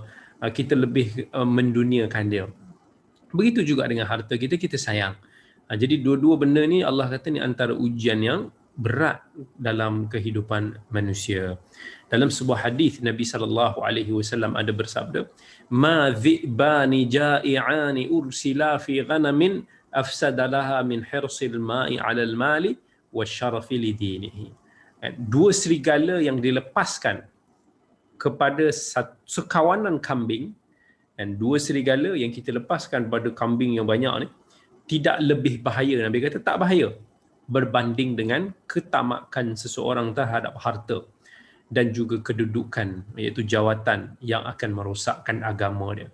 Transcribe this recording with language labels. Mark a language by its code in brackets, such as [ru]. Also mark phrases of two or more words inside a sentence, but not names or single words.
[ms] Kita lebih menduniakan dia. Begitu juga dengan harta kita, kita sayang. Jadi dua-dua benda ni Allah kata ni antara ujian yang berat dalam kehidupan manusia. Dalam sebuah hadis Nabi SAW ada bersabda, [ar] ما ذئبان جائعان أرسلا في غنم أفسد لها من حرص المرء على المال والشرف لدينه. [ms] Dua serigala yang dilepaskan kepada sekawanan kambing, dan dua serigala yang kita lepaskan pada kambing yang banyak ni tidak lebih bahaya, Nabi kata tak bahaya, berbanding dengan ketamakan seseorang terhadap harta dan juga kedudukan, iaitu jawatan yang akan merosakkan agama dia.